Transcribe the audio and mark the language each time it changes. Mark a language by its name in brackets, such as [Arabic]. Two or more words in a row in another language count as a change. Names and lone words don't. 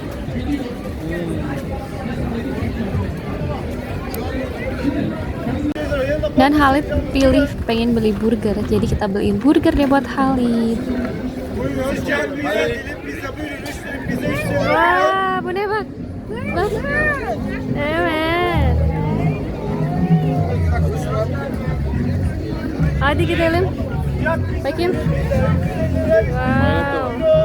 [Indonesian] Dan Halid pilih pengen beli burger, jadi kita beliin burger deh buat Halid. [Turkish] Buyurun hoş geldiniz. Dilim pizza buyurun. 3 dilim pizza istiyorum. Wah, bu ne bak? Bak. Evet. Hadi gidelim. Bakayım. Wow.